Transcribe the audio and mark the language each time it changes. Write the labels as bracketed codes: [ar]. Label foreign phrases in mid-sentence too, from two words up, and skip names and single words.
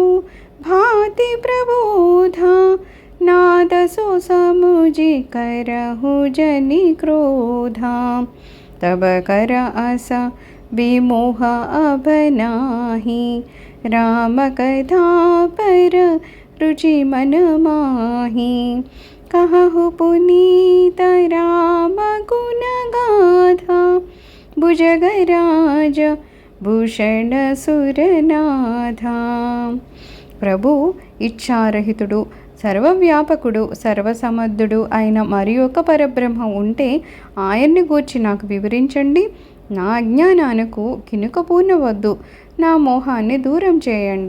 [awa] भाति प्रबोधा नाद सो समुझि करहु जनि क्रोधा तब कर अस विमोह अब नाही राम कथा पर रुचि मन माही कहु पुनीत राम गुण गाथा भुजगराज भूषण सुरनाथ. [te] ప్రభు ఇచ్ఛారహితుడు, సర్వవ్యాపకుడు, సర్వసమర్థుడు అయిన మరి ఒక పరబ్రహ్మ ఉంటే ఆయన్ని గూర్చి నాకు వివరించండి. నా అజ్ఞానానికి కినుక పూనవద్దు, నా మోహాన్ని దూరం చేయండి.